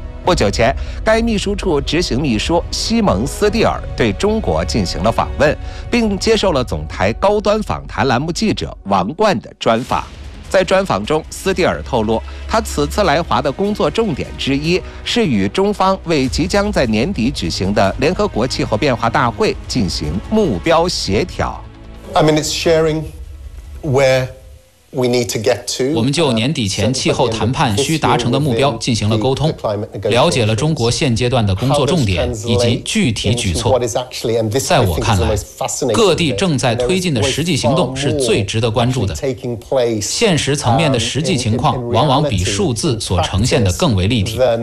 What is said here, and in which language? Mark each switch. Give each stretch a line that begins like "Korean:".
Chinese: 不久前，该秘书处执行秘书西蒙斯蒂尔对中国进行了访问，并接受了总台高端访谈栏目记者王冠的专访。在专访中，斯蒂尔透露，他此次来华的工作重点之一是与中方为即将在年底举行的联合国气候变化大会进行目标协调。
English: I mean, it's sharing where we need to get to.
Chinese: 我们就年底前气候谈判需达成的目标进行了沟通，了解了中国现阶段的工作重点以及具体举措。在我看来，各地正在推进的实际行动是最值得关注的。现实层面的实际情况往往比数字所呈现的更为立体。